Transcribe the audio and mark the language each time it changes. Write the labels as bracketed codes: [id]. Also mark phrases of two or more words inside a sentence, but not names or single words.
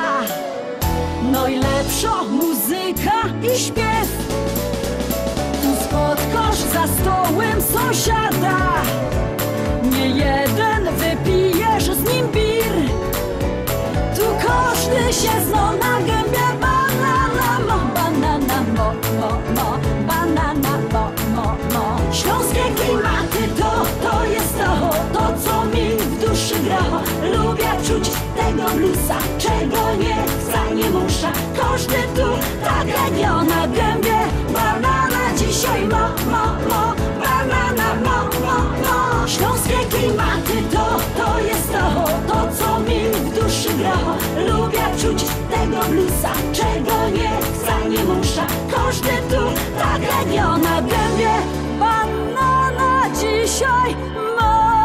[pl] Najlepsza muzyka i śpiew. Tu spotkasz za stołem sąsiada. Nie jeden wypijesz z nim bir. Tu każdy się zna na gębie. [szl] Banana mo, banana mo, banana mo. [pl] Śląskie klimaty to jest to co mi w duszy gra. Lubię czuć tego bluesa, czego nie chcę, nie muszę. Każdy tu takiego na gębie. [szl] Banana dzisiaj mo, banana mo. [pl] Śląskie klimaty to jest to co mi w duszy gra. Lubię czuć tego bluesa, czego nie chcę, nie muszę. Każdy tu takiego na gębie. [szl] Banana dzisiaj mo.